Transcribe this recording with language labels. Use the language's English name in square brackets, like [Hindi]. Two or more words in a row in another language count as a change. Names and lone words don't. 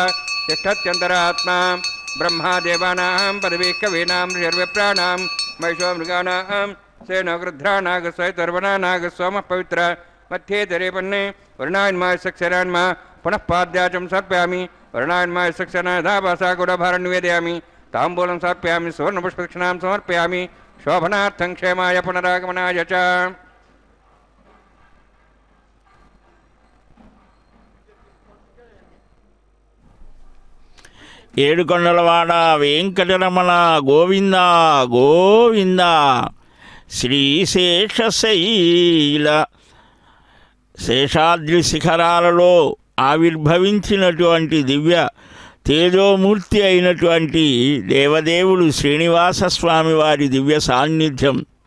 [Sanskrit] तिष्ठत्यन्तरात्मा ब्रह्मा देवानां पदवी कवीनां ऋषिर्विप्राणां महिषो मृगाणां सेनो गृध्रानागस्वैतर्वणानाग सोमः पवित्र मध्ये दरेपन्ने वर्णान्माय सक्षरान्मा पुनः पाद्याचं समर्पयामि वर्णान्माय सक्षराधाभासा गुडभारं निवेदयामि ताम्बूलं समर्पयामि सुवर्णपुष्पदक्षिणां समर्पयामि शोभनार्थं क्षेमाय पुनरागमनाय च। [Telugu] ఏడుకొండలవాడ వెంకటరమణ గోవింద గోవింద శ్రీశేషశైల శేషాద్రి శిఖరాలలో ఆవిర్భవించినటువంటి దివ్య తేజోమూర్తి అయినటువంటి దేవదేవుడు శ్రీనివాసస్వామి వారి దివ్య సాన్నిధ్యం